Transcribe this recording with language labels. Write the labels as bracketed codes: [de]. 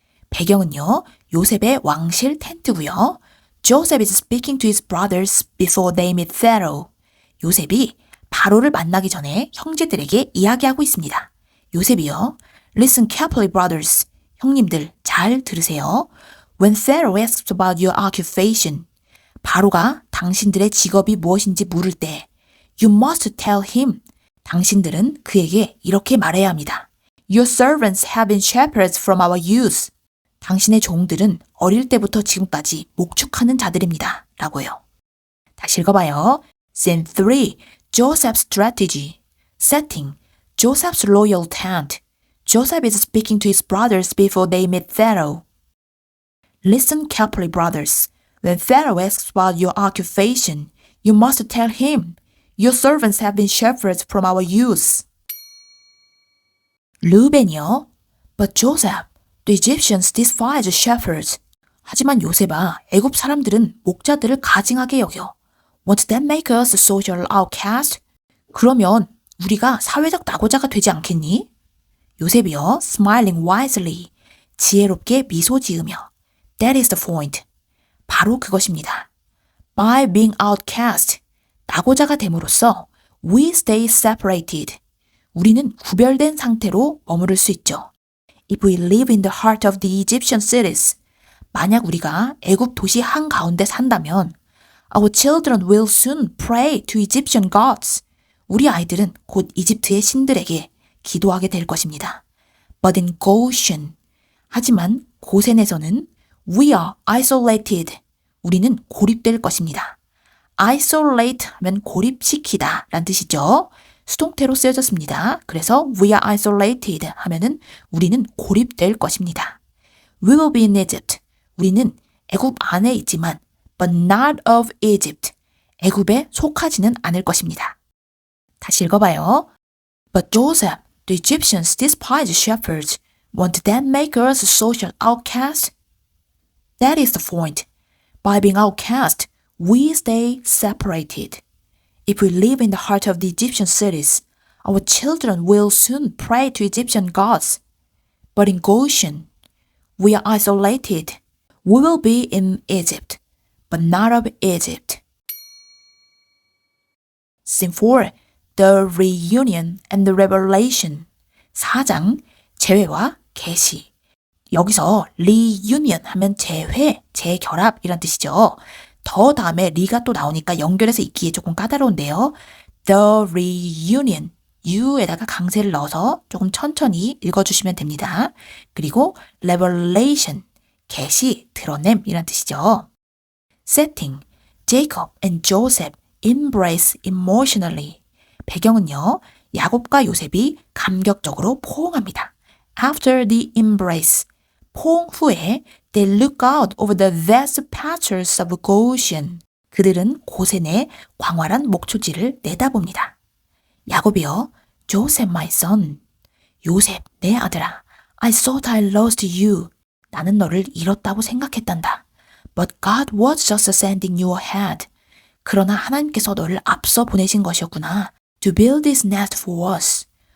[ko] 배경은요, 요셉의 왕실 텐트고요. [en] Joseph is speaking to his brothers before they meet Pharaoh. [ko] 요셉이 바로를 만나기 전에 형제들에게 이야기하고 있습니다. 요셉이요. [en] Listen carefully, brothers. [ko] 형님들 잘 들으세요. [en] When Pharaoh asks about your occupation, [ko] 바로가 당신들의 직업이 무엇인지 물을 때 [en] You must tell him. [ko] 당신들은 그에게 이렇게 말해야 합니다. [en] Your servants have been shepherds from our youth. [ko] 당신의 종들은 어릴 때부터 지금까지 목축하는 자들입니다. 라고요. 다시 읽어봐요. Scene 3. [en] Joseph's strategy. Setting. Joseph's royal tent. Joseph is speaking to his brothers before they meet Pharaoh. Listen carefully, brothers. When Pharaoh asks about your occupation, you must tell him, Your servants have been shepherds from our youth. 르벤이요. But Joseph, the Egyptians despise shepherds. [ko] 하지만 요셉아, 애굽 사람들은 목자들을 가증하게 여겨. [en] Won't that make us a social outcast? [ko] 그러면 우리가 사회적 낙오자가 되지 않겠니? [en] 요셉이요, smiling wisely. [ko] 지혜롭게 미소 지으며. [en] That is the point. [ko] 바로 그것입니다. [en] By being outcast, [ko] 낙오자가 됨으로써 [en] we stay separated. [ko] 우리는 구별된 상태로 머무를 수 있죠. [en] If we live in the heart of the Egyptian cities, [ko] 만약 우리가 애굽 도시 한가운데 산다면 [en] Our children will soon pray to Egyptian gods. [ko] 우리 아이들은 곧 이집트의 신들에게 기도하게 될 것입니다. [en] But in Goshen, [ko] 하지만 고센에서는 [en] we are isolated. [ko] 우리는 고립될 것입니다. isolate 하면 고립시키다 라는 뜻이죠. 수동태로 쓰여졌습니다. 그래서 [en] we are isolated [ko] 하면은 우리는 고립될 것입니다. [en] We will be in Egypt. [ko] 우리는 애굽 안에 있지만 [en] but not of Egypt. [ko] 애굽에 속하지는 않을 것입니다. 다시 읽어봐요. [en] But Joseph, the Egyptians despise shepherds. Won't that make us a social outcast? That is the point. By being outcast, we stay separated. If we live in the heart of the Egyptian cities, our children will soon pray to Egyptian gods. But in Goshen, we are isolated. We will be in Egypt, but not of Egypt. Scene 4. The reunion and the revelation. [ko] 4장, 재회와 계시. 여기서 reunion 하면 재회, 재결합 이란 뜻이죠. 더 다음에 리가 또 나오니까 연결해서 읽기에 조금 까다로운데요. The reunion, U에다가 강세를 넣어서 조금 천천히 읽어주시면 됩니다. 그리고 revelation, 계시, 드러냄 이란 뜻이죠. [en] Setting, Jacob and Joseph embrace emotionally. [ko] 배경은요, 야곱과 요셉이 감격적으로 포옹합니다. [en] After the embrace, [ko] 포옹 후에 [en] they look out over the vast pastures of Goshen. [ko] 그들은 고센의 광활한 목초지를 내다봅니다. [en] 야곱이여, Joseph my son. [ko] 요셉 내 아들아, [en] I thought I lost you. [ko] 나는 너를 잃었다고 생각했단다. [en] But God was just sending you ahead. [ko] 그러나 하나님께서 너를 앞서 보내신 것이었구나. [en] To build this nest for us.